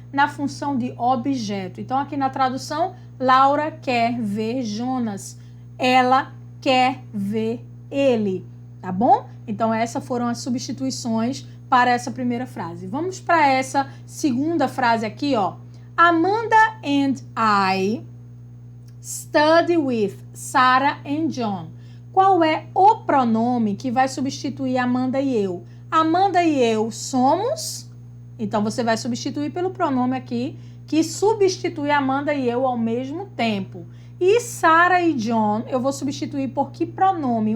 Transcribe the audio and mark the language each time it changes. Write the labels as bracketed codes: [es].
[pt] na função de objeto. Então, aqui na tradução, Laura quer ver Jonas. Ela quer ver ele, tá bom? Então, essas foram as substituições para essa primeira frase. Vamos para essa segunda frase aqui, ó. [en] Amanda and I study with Sarah and John. [pt] Qual é o pronome que vai substituir Amanda e eu? Amanda e eu somos... Então, você vai substituir pelo pronome aqui, que substitui Amanda e eu ao mesmo tempo. E Sarah e John, eu vou substituir por que pronome?